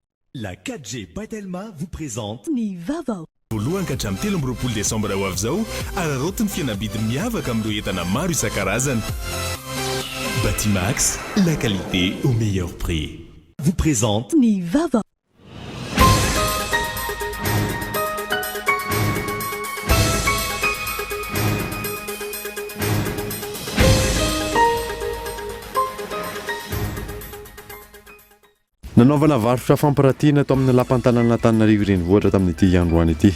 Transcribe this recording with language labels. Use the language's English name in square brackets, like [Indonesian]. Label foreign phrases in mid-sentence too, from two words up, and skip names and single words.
[French] La 4G Batelma vous présente [Malagasy] Ny Vavao. Voalohany ka hatramin'ny 13 Desambra ho avy izao ararotiny fihenam-bidy miavaka amin'ireo entana maro isan-karazany. [French] Batimax, la qualité au meilleur prix. vous présente [Malagasy] Ny Vavao. Nanaovana varotra fampirantiana tao amin'ny lapantanana Antananarivo renivohitra tamin'ity androany ity.